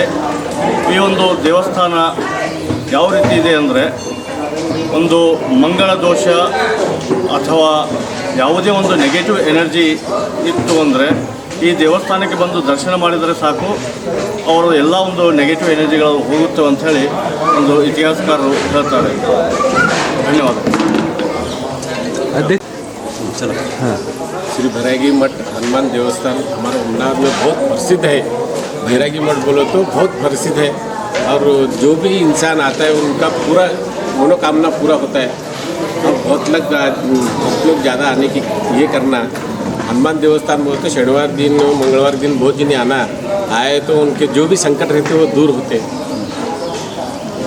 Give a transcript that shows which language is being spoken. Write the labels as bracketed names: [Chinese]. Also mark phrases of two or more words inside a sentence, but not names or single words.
[Kannada] ಈ ಒಂದು ದೇವಸ್ಥಾನ ಯಾವ ರೀತಿ ಇದೆ ಅಂದರೆ, ಒಂದು ಮಂಗಳ ದೋಷ ಅಥವಾ ಯಾವುದೇ ಒಂದು [English] negative energy [Kannada] ಇತ್ತು ಅಂದರೆ ಈ ದೇವಸ್ಥಾನಕ್ಕೆ ಬಂದು ದರ್ಶನ ಮಾಡಿದರೆ ಸಾಕು, ಅವರು ಎಲ್ಲ ಒಂದು [English] negative energies [Kannada] ಹೋಗುತ್ತವೆ ಅಂಥೇಳಿ ಒಂದು ಇತಿಹಾಸಕಾರರು ಹೇಳ್ತಾರೆ. ಧನ್ಯವಾದ. [Hindi] श्री बैरागी मठ हनुमान देवस्थान हमारे उन्नाव में बहुत प्रसिद्ध है। बैरागी मठ बोलो तो बहुत प्रसिद्ध है और जो भी इंसान आता है उनका पूरा मनोकामना पूरा होता है। और बहुत लोग ज़्यादा आने की ये करना, हनुमान देवस्थान बोलते शनिवार दिन मंगलवार दिन बहुत जने आना आए तो उनके जो भी संकट रहते वो दूर होते।